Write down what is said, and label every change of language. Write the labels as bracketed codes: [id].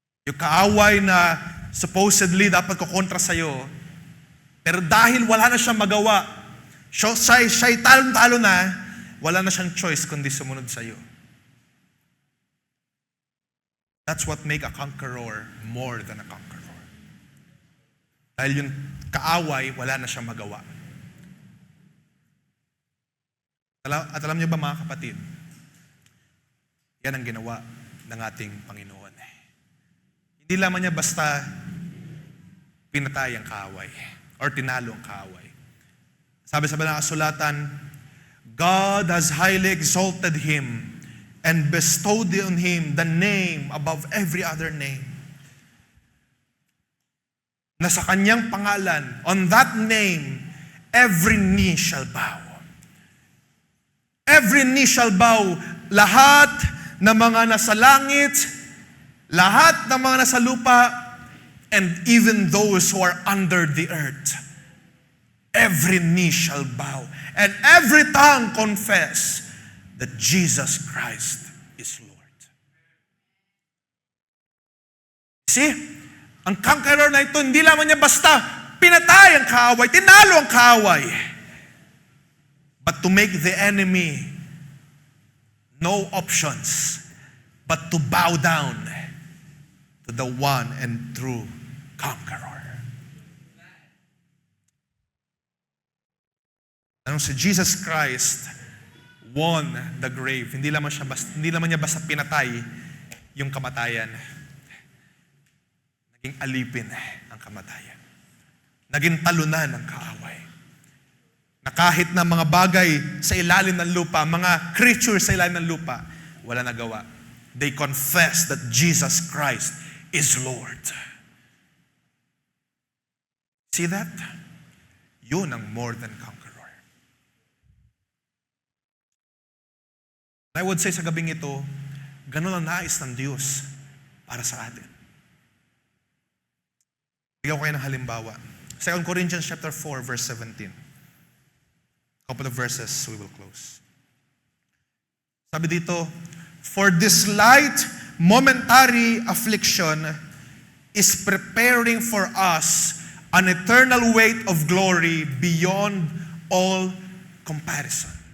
[tl] Yung kaaway na supposedly dapat kukontra sa'yo, pero dahil wala na siyang magawa, siya'y talon-talo na, wala na siyang choice kundi sumunod sa'yo. [en] That's what make a conqueror more than a conqueror. [tl] Dahil yung kaaway, wala na siyang magawa. At alam niyo ba mga kapatid, yan ang ginawa ng ating Panginoon. Hindi lamang niya basta pinatay ang kaaway or tinalo ang kaaway. [en] Sabi sa Banal na Kasulatan, God has highly exalted Him and bestowed on Him the name above every other name. Na sa kanyang pangalan, on that name, every knee shall bow. Every knee shall bow. Lahat ng mga nasa langit, lahat ng mga nasa lupa, and even those who are under the earth. Every knee shall bow. And every tongue confess that Jesus Christ is Lord. See? [tl] Ang conqueror na ito, hindi lamang niya basta pinatay ang kaaway, tinalo ang kaaway. [en] But to make the enemy no options, but to bow down to the one and true conqueror. Anong si Jesus Christ won the grave. [tl] Hindi lamang niya basta pinatay yung kamatayan. Naging alipin ang kamatayan. Naging talunan ang kaaway. Na kahit na mga bagay sa ilalim ng lupa, mga creatures sa ilalim ng lupa, wala nagawa. [en] They confess that Jesus Christ is Lord. See that? Yun ang more than conqueror. [tl] I would say sa gabing ito, ganun ang nais ng Diyos para sa atin. Bigyan ko kayo ng halimbawa. [en] 2 Corinthians chapter 4, verse 17. Couple of verses, we will close. Sabi dito, for this light, momentary affliction is preparing for us an eternal weight of glory beyond all comparison.